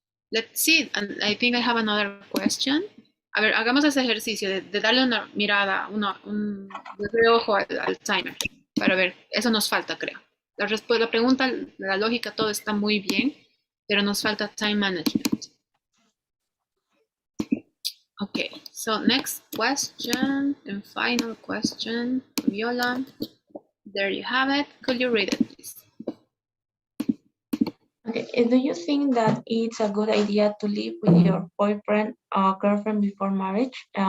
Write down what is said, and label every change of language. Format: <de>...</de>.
<en>Let's see, and I think I have another question.</en> <es>A ver, hagamos ese ejercicio de darle una mirada, un reojo al timer, para ver, eso nos falta, creo. La pregunta, la lógica, todo está muy bien, pero nos falta time management.</es> <en>Okay, so next question and final question, Viola. There you have it. Could you read it, please? Okay, do you think that it's a good idea to live with your boyfriend or girlfriend before marriage?</en>